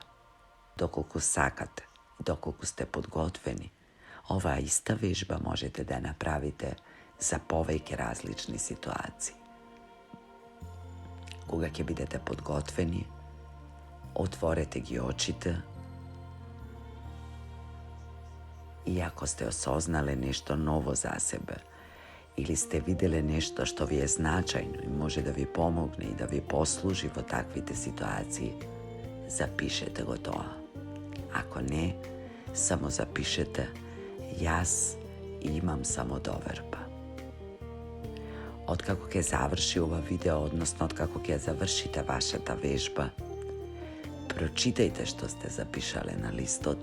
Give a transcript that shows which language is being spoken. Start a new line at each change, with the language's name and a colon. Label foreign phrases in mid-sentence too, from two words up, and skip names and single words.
Macedonian: Доколку сакате, доколку сте подготвени, оваа иста вежба можете да направите за повеќе различни ситуации. Кога ќе бидете подготвени, отворете ги очите и ако сте осознале нешто ново за себе или сте видели нешто што ви е значајно и може да ви помогне и да ви послужи во таквите ситуации, запишете го то. Ако не, само запишете јас имам самодоверба. Откако ќе заврши ова видео, односно откако ќе завршите вашата вежба, прочитајте што сте запишале на листот.